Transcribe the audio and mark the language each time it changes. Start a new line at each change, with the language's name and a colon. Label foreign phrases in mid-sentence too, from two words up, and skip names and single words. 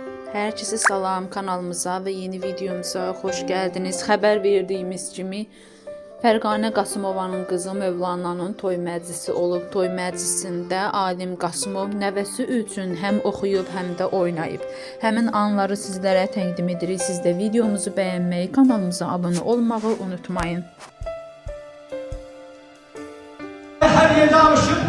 Turkish: Herkese salam, kanalımıza ve yeni videomuza hoş geldiniz.
Azerbaijani: Haber verdiğimiz kimi Fərqanə Qasımovanın qızı Mövlananın toy məclisi olub. Toy məclisində Alim Qasımov nəvəsi üçün həm oxuyub, həm də oynayıb. Həmin anları sizlərə təqdim edirik. Siz də videomuzu bəyənməyi, kanalımıza abunə olmağı unutmayın.
Turkish: Her yerde